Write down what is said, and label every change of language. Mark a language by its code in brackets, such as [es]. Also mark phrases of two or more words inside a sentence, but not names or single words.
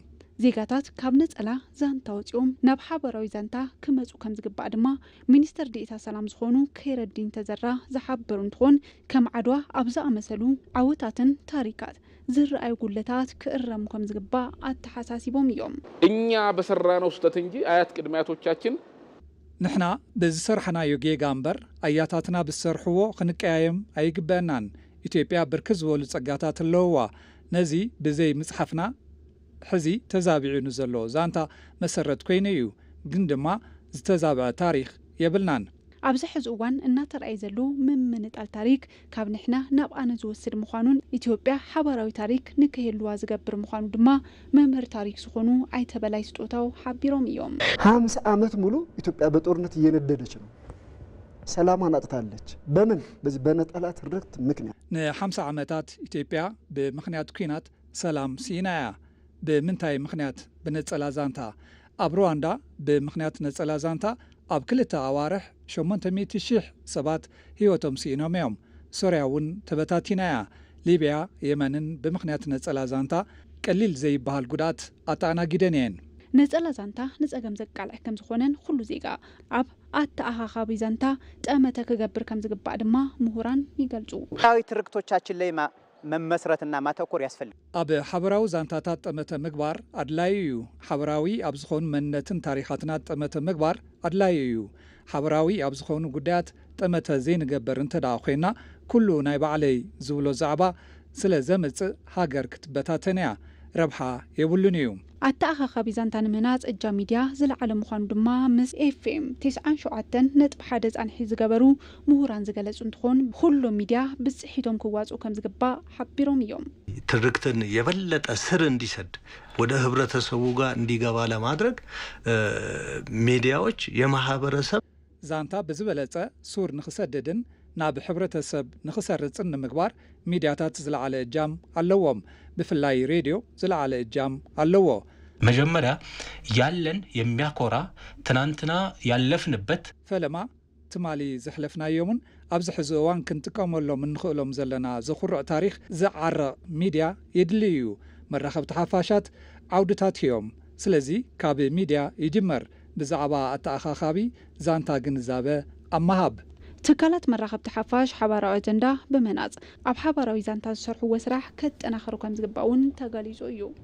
[ti] ዜጋታት ካብ ነጸላ ዛንታ ወጽኦም ናብ ሓበራዊ ዛንታ ክመጹ ከም ዝግባእ ድማ ሚኒስተር ዴኤታ ሰላም ዝኾኑ ከይረዲን ተዘራ ዝሓበሩ እንትኾን ከም ዓድዋ ኣብ ዝኣመሰሉ ዓወታትን ታሪካት ዝረኣዩ ጉለታት ክእረሙ ከም ዝግባእ ኣተሓሳሲቦም እዮም [am] እኛ በሰራነው ስህተት እንጂ አያት ቅድሚያቶቻችን [ti] ንሕና ብዝሰርሐናዮ ጌጋ እምበር ኣያታትና ብዝሰርሕዎ ክንቀያየም ኣይግበአናን ኢትዮጵያ ብርክት ዝበሉ ጸጋታት ኣለውዋ ነዚ ብዘይ ምጽሓፍና ሕዚ ተዛቢዑኑ ዘሎ ዛንታ መሰረት ኮይኑ እዩ ግን ድማ ዝተዛብዐ ታሪክ የብልናን ኣብዚ ሕዚ እዋን እናተረኣየ ዘሎ ምምንጣል ታሪክ ካብ ንሕና ናብ ኣነ ዝወስድ ምዃኑን ኢትዮጵያ ሓበራዊ ታሪክ ንክህልዋ ዝገብር ምዃኑ ድማ መምህር ታሪክ ዝኾኑ ኣይተበላይ ስጦታው ሓቢሮም እዮም [am] 50 ዓመት ሙሉ ኢትዮጵያ በጦርነት እየነደደች ነው ሰላማን አጥታለች በምን በዚህ በነጠላ ትርክት ምክንያት [ti] ን50 ዓመታት ኢትዮጵያ ብምክንያት ኩናት ሰላም ሲናያ ብምንታይ ምክንያት በነጸላ ዛንታ ኣብ ሩዋንዳ ብምክንያት ነጸላ ዛንታ ኣብ ክልተ ኣዋርሕ 800,000 ሰባት ህይወቶም ሲኢኖም እዮም ሶርያ እውን ተበታቲናያ ሊብያ የመንን ብምክንያት ነጸላ ዛንታ ቀሊል ዘይበሃል ጉዳት ኣተኣናጊደን እየን ነጸላ ዛንታ ንጸገም ዘቃልዕ ከም ዝኾነን ኩሉ ዜጋ ኣብ ኣተኣኻኻቢ ዛንታ ጠመተ ክገብር ከም ዝግባእ ድማ ምሁራን ይገልጹ [am] ታዊ ትርክቶቻችን ላይ መመስረትና ማተኮር ያስፈልግ [ti] ኣብ ሓበራዊ ዛንታታት ጠመተ ምግባር ኣድላይ እዩ ሓበራዊ ኣብ ዝኾኑ መንነትን ታሪኻትና ጠመተ ምግባር ኣድላይ እዩ ሓበራዊ ኣብ ዝኾኑ ጉዳያት ጠመተ ዘይንገበር እንተደኣ ኮይና ኩሉ ናይ ባዕለይ ዝብሎ ዛዕባ ስለ ዘምጽእ ሃገር ክትበታተን እያ ረብሓ የብሉን እዩ ኣተኣኻኻቢ ዛንታ ንምህናጽ እጃ ሚድያ ዝለዓለ ምዃኑ ድማ ምስ ኤፍኤም 97.1 ጻንሒ ዝገበሩ ምሁራን ዝገለጹ እንትኾን ኩሎም ሚድያ ብጽሒቶም ክዋጽኡ ከም ዝግባእ ሓቢሮም እዮም [am] ትርክትን የበለጠ ስር እንዲሰድ ወደ ህብረተሰቡ ጋር እንዲገባ ለማድረግ ሚዲያዎች የማህበረሰብ [ti] ዛንታ ብዝበለጸ ሱር ንኽሰድድን ናብ ህብረተሰብ ንኽሰርጽን ንምግባር ሚድያታት ዝለዓለ እጃም ኣለዎም ብፍላይ ሬድዮ ዝለዓለ እጃም ኣለዎ [am] መጀመሪያ ያለን የሚያኮራ ትናንትና ያለፍንበት [ti] ፈለማ ትማሊ ዝሕለፍናዮምን ኣብዚ ሕዚ እዋን ክንጥቀመሎም እንኽእሎም ዘለና ዘኹርዕ ታሪክ ዝዓረቕ ሚድያ የድልዩ እዩ መራኸብቲ ሓፋሻት ዓውድታት እዮም ስለዚ ካብ ሚድያ ይጅመር ብዛዕባ ኣተኣኻኻቢ ዛንታ ግንዛበ ኣመሃብ ትካላት መራኸብቲ ሓፋሽ ሓበራዊ አጀንዳ ብመናጽ ኣብ ሓበራዊ ዛንታ ዝሰርሕዎ ስራሕ ከጠናኽሩ ከም ዝግባውን ተገሊጹ እዩ